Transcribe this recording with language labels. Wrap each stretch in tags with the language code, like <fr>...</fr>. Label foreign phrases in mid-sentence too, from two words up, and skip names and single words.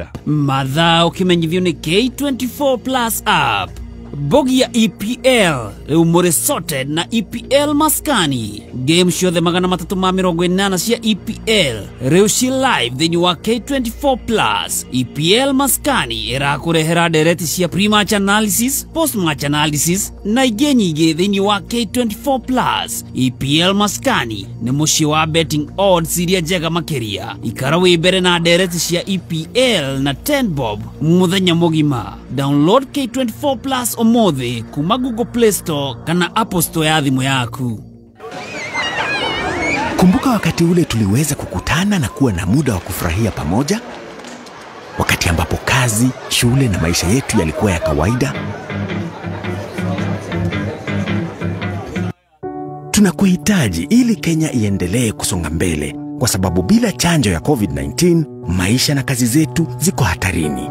<ki>mathaa ukimenyithio ni K24 Plus app. Bogi ya EPL riu muri sorted na EPL Maskani. Game ciothe 380 cia EPL riu ci live thini wa K24 Plus. EPL Maskani irakurehera ndereti cia</ki> <en>pre-match analysis, post-match analysis</en> <ki>na ingĩ nyingĩ thini wa K24 Plus. EPL Maskani ni muciĩ wa</ki> <en>betting odds</en> <ki>iria njega makiria. Ikara wĩ mbere na ndereti cia EPL na 10 bob muthenya mugima. Download K24 Plus omothe kuma Google Play Store kana Apple Store ya thimu yaku.</ki> <sw>Kumbuka wakati ule tuliweza kukutana na kuwa na muda wa kufurahia pamoja? Wakati ambapo kazi, shule na maisha yetu yalikuwa ya kawaida? Tunakuhitaji ili Kenya iendelee kusonga mbele, kwa sababu bila chanjo ya COVID-19, maisha na kazi zetu ziko hatarini.</sw>